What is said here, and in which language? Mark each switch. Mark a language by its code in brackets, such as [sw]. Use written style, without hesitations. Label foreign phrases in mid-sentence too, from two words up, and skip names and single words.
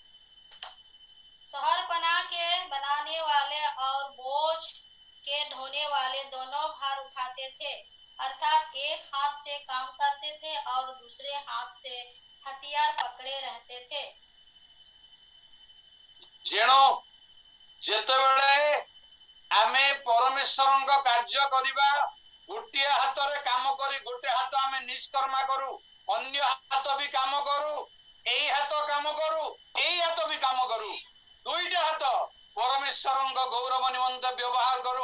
[hi] शहर बना के बनाने वाले और बोझ के ढोने वाले दोनों भार उठाते थे, अर्थात एक हाथ से काम करते थे और दूसरे हाथ से हथियार पकड़े रहते थे। [or] ଯେଣୁ ଯେତେବେଳେ ଆମେ ପରମେଶ୍ୱରଙ୍କ କାର୍ଯ୍ୟ କରିବା ଗୋଟିଏ ହାତରେ କାମ କରି ଗୋଟେ ହାତ ଆମେ ନିଷ୍କର୍ମା କରୁ, ଅନ୍ୟ ହାତ ବି କାମ କରୁ, ଏଇ ହାତ କାମ କରୁ, ଏଇ ହାତ ବି କାମ କରୁ, ଦୁଇଟା ହାତ परमेश्वरଙ୍କ ଗୌରବ ନିମନ୍ତେ ବ୍ୟବହାର କରୁ।